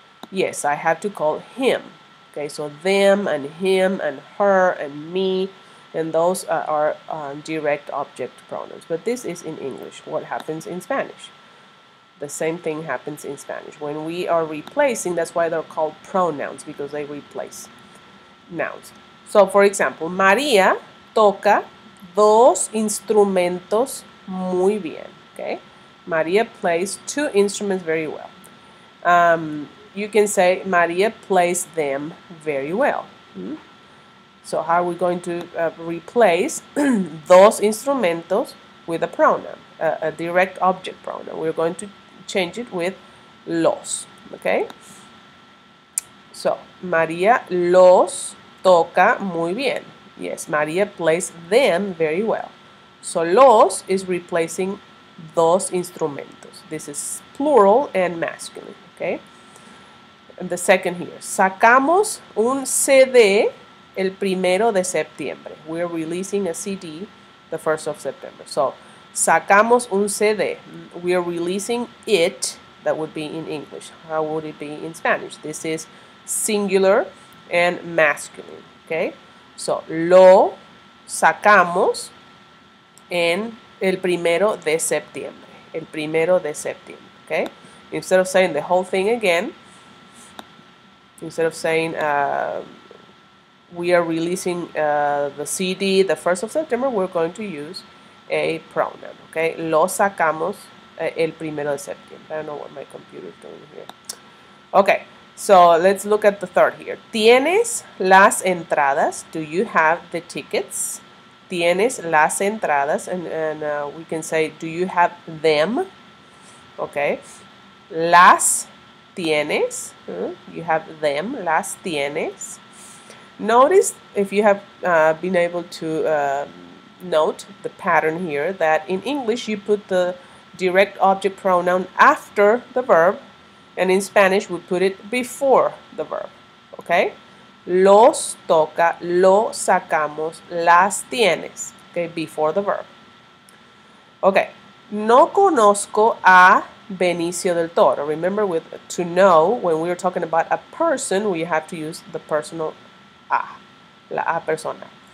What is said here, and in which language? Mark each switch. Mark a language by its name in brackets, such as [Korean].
[English] Yes, I have to call him. Okay, so them and him and her and me, and those are direct object pronouns. But this is in English. What happens in Spanish? The same thing happens in Spanish. When we are replacing, that's why they're called pronouns, because they replace nouns. So, for example, [Spanish] María toca dos instrumentos muy bien. [English] Okay, María plays two instruments very well. You can say María plays them very well. So how are we going to replace dos instrumentos with a pronoun, a direct object pronoun? We're going to change it with los. Okay. [Spanish] So María los toca muy bien. [English] Yes, María plays them very well. So los is replacing dos instrumentos. This is plural and masculine. Okay. And the second here. [Spanish] Sacamos un CD el 1 de septiembre. [English] We're releasing a CD the 1st of September. So [Spanish] sacamos un CD. [English] We're releasing it. That would be in English. How would it be in Spanish? This is singular and masculine. Okay. [Spanish] So lo sacamos en el 1 de septiembre. El 1 de septiembre. Okay. [English] Instead of saying the whole thing again, instead of saying we are releasing the CD the 1st of September, we're going to use a pronoun. Okay, [Spanish] lo sacamos el 1 de septiembre. [English] I don't know what my computer is doing here. Okay, so let's look at the third here. [Spanish] ¿Tienes las entradas? [English] Do you have the tickets? [Spanish] ¿Tienes las entradas? [English] And we can say, do you have them? Okay, [Spanish] las tienes. [English] You have them. [Spanish] Las tienes. [English] Notice, if you have been able to note the pattern here, that in English you put the direct object pronoun after the verb, and in Spanish we put it before the verb. Okay? [Spanish] Los toca, lo sacamos, las tienes. [English] Okay, before the verb. Okay. [Spanish] No conozco a Benicio del Toro. [English] Remember, with to know, when we are talking about a person, we have to use the personal a, [Spanish] la a persona.